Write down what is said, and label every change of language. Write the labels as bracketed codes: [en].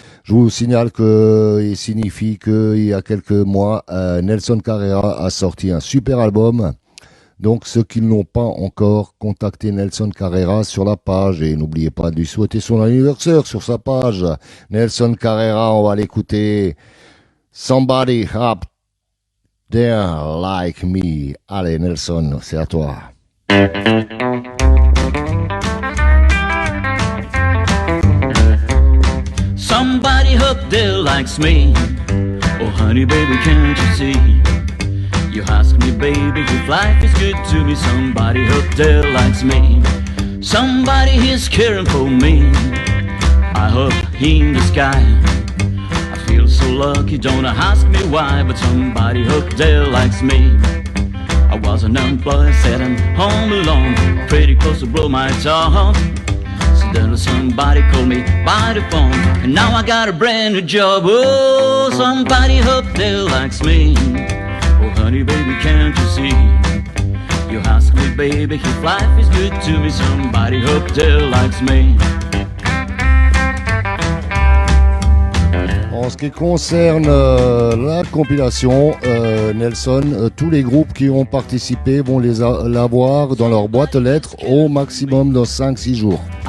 [fr] Je vous signale il signifie qu'il y a quelques mois, Nelson Carrera a sorti un super album. Donc, ceux qui ne l'ont pas encore, contactez Nelson Carrera sur la page et n'oubliez pas de lui souhaiter son anniversaire sur sa page. Nelson Carrera, on va l'écouter. [en] Somebody up there like me. [fr] Allez, Nelson, c'est à toi. [en] Somebody up there likes me. Oh, honey, baby, can't you see? You ask me, baby, if life is good to me. Somebody up there likes me. Somebody is caring for me. I up in the sky. I feel so lucky, don't ask me why, but somebody up there likes me. I was an unemployed, sitting home alone, pretty close to blow my top. So then somebody called me by the phone, and now I got a brand new job. Oh, somebody up there likes me. Oh, honey, baby, can't you see? You ask me, baby, if life is good to me. Somebody up there likes me. [fr] En ce qui concerne la compilation, Nelson, tous les groupes qui ont participé vont l'avoir dans leur boîte aux lettres au maximum dans 5-6 jours.